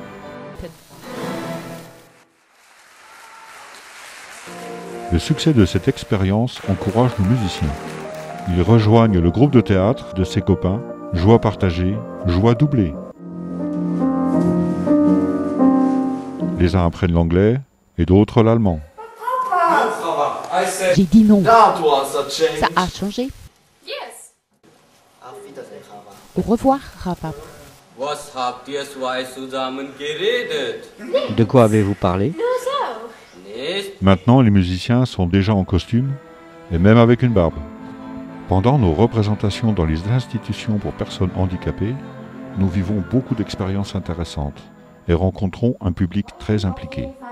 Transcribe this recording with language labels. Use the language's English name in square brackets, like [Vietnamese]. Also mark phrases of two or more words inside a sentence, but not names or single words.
[French] Le succès de cette expérience encourage nos musiciens. Ils rejoignent le groupe de théâtre de ses copains, joie partagée, joie doublée. Les uns apprennent l'anglais et d'autres l'allemand. J'ai dit non. [English] That was a change. [French] Ça a changé. Au revoir, Rapa. [German] Was habt ihr zwei zusammen geredet? [French] De quoi avez-vous parlé? [German] Nicht? [French] Maintenant, les musiciens sont déjà en costume et même avec une barbe. Pendant nos représentations dans les institutions pour personnes handicapées, nous vivons beaucoup d'expériences intéressantes et rencontrons un public très impliqué.